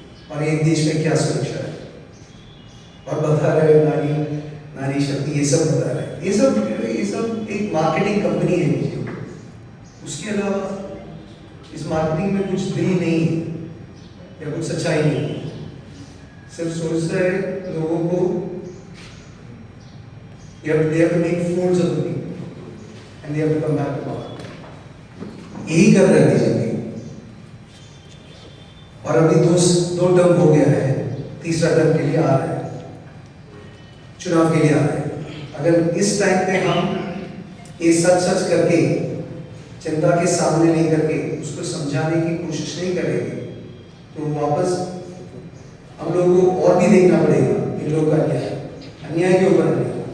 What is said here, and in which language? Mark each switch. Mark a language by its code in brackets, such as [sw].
[hi] और एक देश में क्या सुरक्षा है? और बता रहे हो नारी नारी शक्ति, ये सब बता रहे हैं। ये सब एक मार्केटिंग कंपनी है बीजेपी। उसके अलावा इस मार्केटिंग में कुछ दिल नहीं है या कुछ सच्चाई नहीं है। सिर्फ सोचता है लोगों को [en] they have to make fools of the people and they have to come back to power। [hi] यही कर रहे हैं बीजेपी। और अभी दो टर्म हो गया है, तीसरा टर्म के लिए आ रहा है, चुनाव के लिए आ रहा है। अगर इस टाइम पे हम ये सच करके जनता के सामने नहीं करके उसको समझाने की कोशिश नहीं करेंगे तो वापस हम लोगों को और भी देखना पड़ेगा इन लोगों का अन्याय के ऊपर अन्याय।